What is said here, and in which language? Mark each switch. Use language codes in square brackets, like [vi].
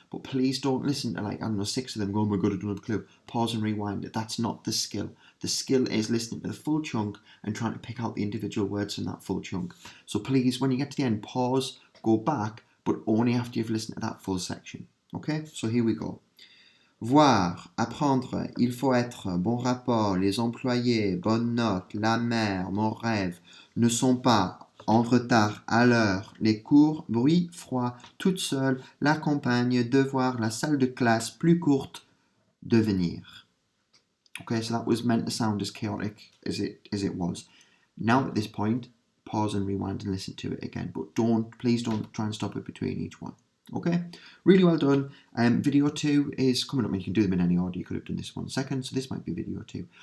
[en] But please don't listen to 6 of them, go, oh my god, I don't have a clue. Pause and rewind it. That's not the skill. The skill is listening to the full chunk and trying to pick out the individual words from that full chunk. So please, when you get to the end, pause, go back, but only after you've listened to that full section. Okay, so here we go. [fr] Voir, apprendre, il faut être, bon rapport, les employés, bonne note, la mer, mon rêve, ne sont pas, en retard, à l'heure, les cours, bruit, froid, toute seule, la campagne, devoir, la salle de classe, plus courte, devenir. [en] Okay, so that was meant to sound as chaotic as it was. Now at this point, pause and rewind and listen to it again, but please don't try and stop it between each one. Okay, really well done. Video 2 is coming up. You can do them in any order. You could have done this one second, so this might be video 2.